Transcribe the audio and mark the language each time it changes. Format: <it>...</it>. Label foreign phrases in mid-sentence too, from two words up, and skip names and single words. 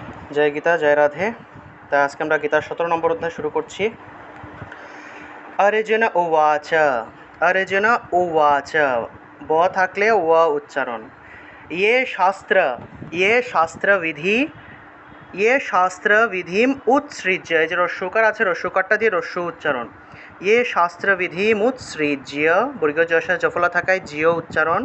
<bn>জয় গীতা, জয় রাধে। তা আজকে আমরা গীতার 17 নম্বর অধ্যায় শুরু করছি।</bn> <sa>अर्जुन उवाच अर्जुन उवाच</sa> <bn>ब থাকলে व উচ্চারণ।</bn> <sa>ये শাস্ত্র বিধিম উৎসৃজ্য,</sa> <bn>এই যে রস্যকার আছে, রস্যকারটা দিয়ে রস্য উচ্চারণ।</bn> <sa>ये শাস্ত্র বিধিম উৎসৃজ্য,</sa> <bn>বর্গ জশা জফলা থাকায় জিও উচ্চারণ।</bn>